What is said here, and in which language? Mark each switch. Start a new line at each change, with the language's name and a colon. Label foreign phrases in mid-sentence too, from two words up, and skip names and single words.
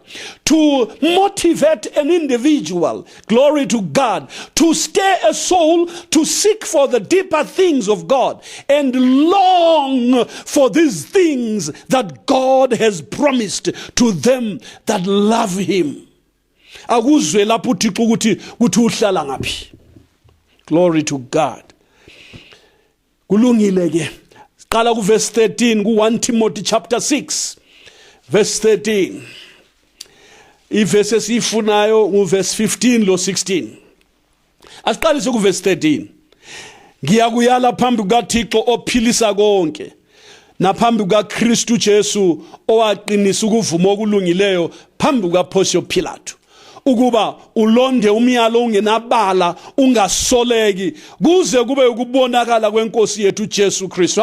English: To motivate an individual, glory to God, to stir a soul to seek for the deeper things of God and long for these things that God has promised to them that love Him.
North Ndebele: Akuzwe lapho uThixo ukuthi uhlala ngaphi.
English: Glory to God.
North Ndebele: Kulungile ke. Qala ku verse 13 ku 1 Timothy chapter 6. Verse 13. Iverse esifunayo uverse 15 lo 16. Asiqalise ku verse 13. Ngiyakuyala phambi kukaThixo ophilisa konke, naphambi kukaKristu Jesu owaqinisa ukuvuma okulungileyo phambi kukaPontius Pilato, ukuba ulonde umyalo ungenabala ungasoleki kuze kube ukubonakala kwenkosi yethu Jesu Kristu.